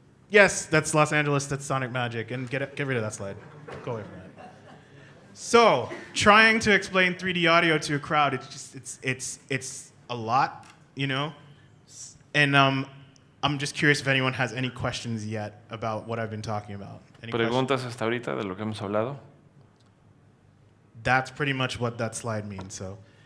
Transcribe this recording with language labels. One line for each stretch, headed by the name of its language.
English: Yes, that's Los Angeles. That's Sonic Magic. And get rid of that slide. Go away from that. So, trying to explain 3D audio to a crowd, it's a lot, And I'm just curious if anyone has any questions yet about what I've been talking about. Any
Spanish: ¿Preguntas hasta ahorita de lo que hemos hablado?
English: That's pretty much what that slide means, so.